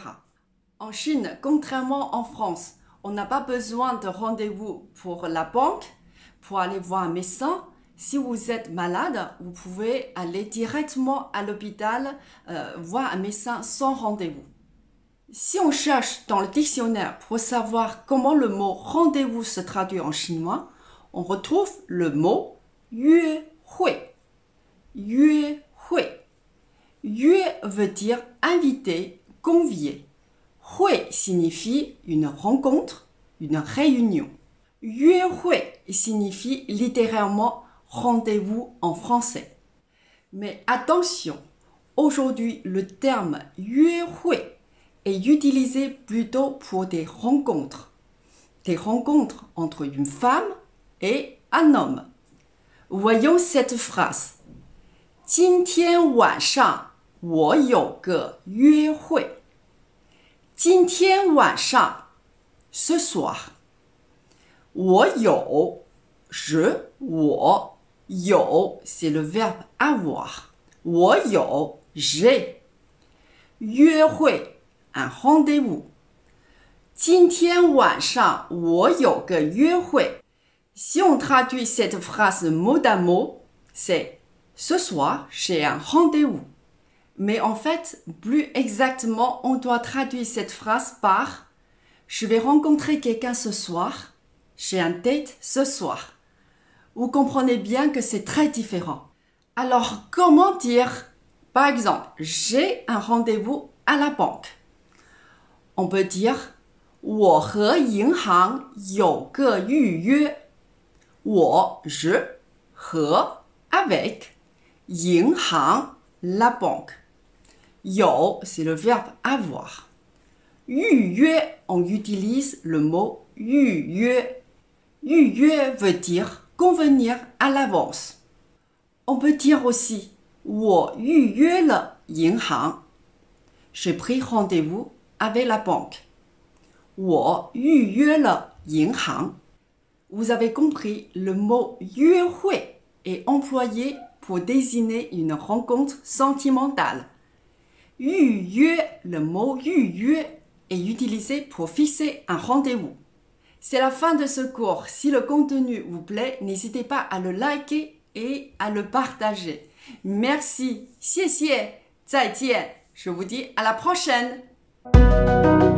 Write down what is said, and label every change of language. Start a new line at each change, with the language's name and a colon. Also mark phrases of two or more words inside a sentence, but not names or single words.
French: En Chine, contrairement en France, on n'a pas besoin de rendez-vous pour la banque, pour aller voir un médecin. Si vous êtes malade, vous pouvez aller directement à l'hôpital voir un médecin sans rendez-vous. Si on cherche dans le dictionnaire pour savoir comment le mot rendez-vous se traduit en chinois, on retrouve le mot 约会. 约会. 约 veut dire inviter, convier. 会 signifie une rencontre, une réunion. 约会 signifie littéralement rendez-vous en français. Mais attention, aujourd'hui le terme 约会 est utilisé plutôt pour des rencontres. Des rencontres entre une femme et un homme. Voyons cette phrase.
Chinese: 今天晚上我有个约会. 今天晚上
French: ce soir.
Chinese: 我有
French: je,
Chinese: 我 有
French: c'est le verbe avoir.
Chinese: 我有
French: j'ai. 约会 un rendez-vous.
Chinese: 今天晚上我有个约会.
French: Si on traduit cette phrase mot à mot, c'est ce soir j'ai un rendez-vous. Mais en fait, plus exactement, on doit traduire cette phrase par « Je vais rencontrer quelqu'un ce soir, j'ai un date ce soir ». Vous comprenez bien que c'est très différent. Alors, comment dire, par exemple, « J'ai un rendez-vous à la banque ». On peut dire «
Chinese: 我和银行有个预约».
French: 我 je, 和 avec, 银行 la banque. 有 c'est le verbe avoir. 预约 on utilise le mot 预约. 预约 veut dire convenir à l'avance. On peut dire aussi
Chinese: 我预约了银行.
French: J'ai pris rendez-vous avec la banque.
Chinese: 我预约了银行.
French: Vous avez compris, le mot 约会 est employé pour désigner une rencontre sentimentale. 预约, le mot 预约 est utilisé pour fixer un rendez-vous. C'est la fin de ce cours. Si le contenu vous plaît, n'hésitez pas à le liker et à le partager. Merci,
Chinese: 谢谢, 再见.
French: Je vous dis à la prochaine.